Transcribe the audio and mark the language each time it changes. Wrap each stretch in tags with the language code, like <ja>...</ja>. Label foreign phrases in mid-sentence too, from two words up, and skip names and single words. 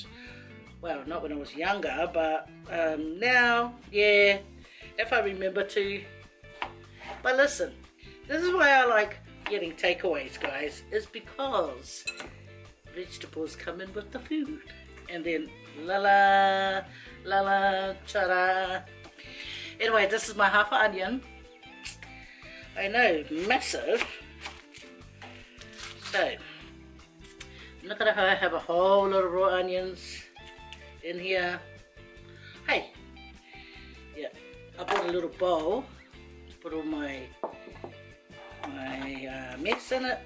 <en>Well, not when I was younger, but now, yeah, if I remember to. But listen, This is why I like getting takeaways, guys. It's because vegetables come in with the food. And then la la, ta-da. Anyway, this is my half onion. I know, massive. So, I'm not gonna have a whole lot of raw onions in here. Hey, yeah, I bought a little bowl to put all my mix in it.</en>